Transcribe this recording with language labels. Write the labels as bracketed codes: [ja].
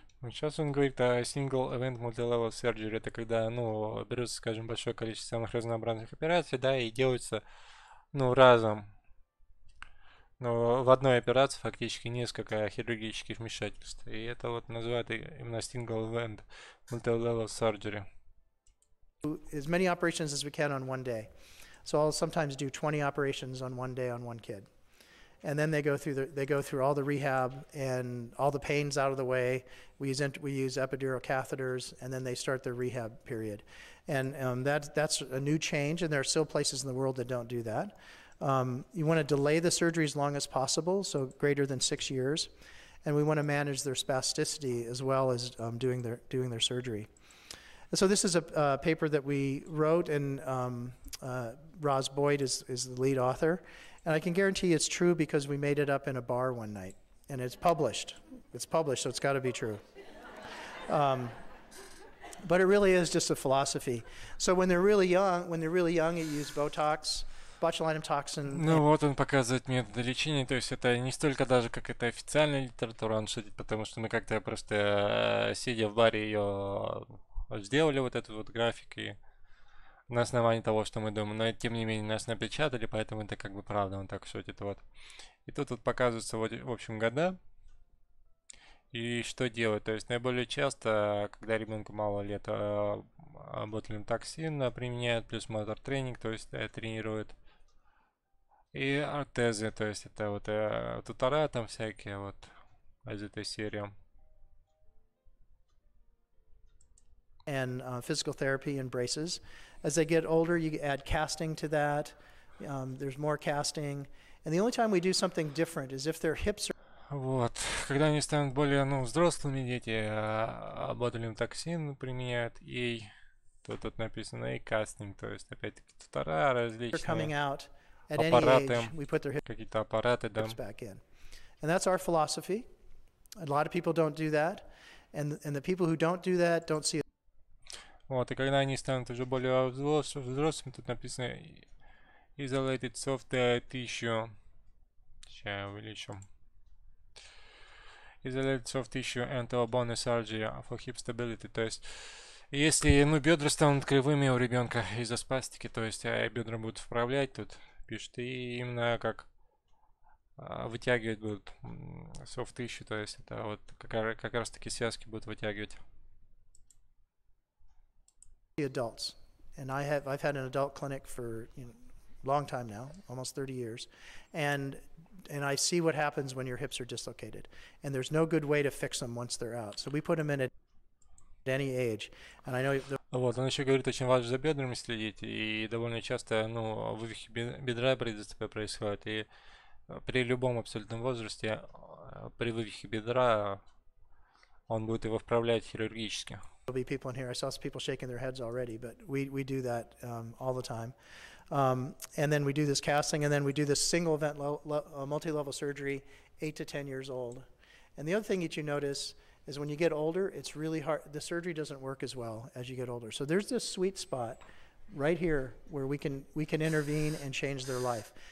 [ru] Сейчас он говорит о single event multi-level surgery, это когда, ну, берется, скажем, большое количество самых разнообразных операций, да, и делается, ну, разом. Но в одной операции фактически несколько хирургических вмешательств. И это вот называют именно single event multi-level surgery. [en] As many operations as we can on one day. So I'll sometimes do 20 operations on one day on one kid. And then they go through all the rehab and all the pains out of the way. We use epidural catheters, and then they start their rehab period. And that's a new change, and there are still places in the world that don't do that. You want to delay the surgery as long as possible, so greater than 6 years, and we want to manage their spasticity as well as doing their surgery. And so this is a paper that we wrote, and Roz Boyd is the lead author. And I can guarantee it's true because we made it up in a bar one night, and it's published. It's published, so it's got to be true. But it really is just a philosophy. So when they're really young, you use Botox, botulinum toxin. [ru] Ну вот он показывает методы лечения, то есть это не столько даже как это официальная литература, он шутит, потому что мы как-то просто сидя в баре ее сделали вот этот вот график и на основании того, что мы думаем, но тем не менее нас напечатали, поэтому это как бы правда, он так шутит, вот. И тут вот показываются вот, в общем, года и что делать, то есть наиболее часто, когда ребенку мало лет, ботулин токсин применяют, плюс мотор тренинг, то есть тренируют, и ортезы, то есть это вот тутора там всякие вот из этой серии. [en] And physical therapy and braces. As they get older, you add casting to that. There's more casting. And the only time we do something different is if their hips are... [ru] Вот. Когда они станут более, ну, взрослыми, дети ботулин токсин применяют, и тут написано и кастинг, то есть опять-таки тутора, различные аппараты, какие-то аппараты, да. [en] And that's our philosophy. A lot of people don't do that. And the people who don't do that don't see. [ru] Вот, и когда они станут уже более взрослыми, тут написано isolated soft tissue. Сейчас я увеличу. [en] Isolated soft tissue and bone surgery for hip stability. [ru] То есть, если, ну, бедра станут кривыми у ребенка из-за спастики, то есть бедра будут вправлять, тут пишут, и именно как вытягивать будут soft tissue, то есть это вот как раз таки связки будут вытягивать. [en] Adults, and I've had an adult clinic for long time now, almost 30 years, and I see what happens when your hips are dislocated, and there's no good way to fix them once they're out. So we put them in at any age, and I know. [ru] Вот, он еще говорит, очень важно за бедрами следить, и довольно часто, ну, вывихи бедра при ДЦП происходят, и при любом абсолютном возрасте, при вывихе бедра, он будет его вправлять хирургически. [en] There'll be people in here. I saw some people shaking their heads already, but we do that all the time. And then we do this casting, and then we do this single event multi-level surgery, 8 to 10 years old. And the other thing that you notice is when you get older, it's really hard. The surgery doesn't work as well as you get older. So there's this sweet spot right here where we can intervene and change their life.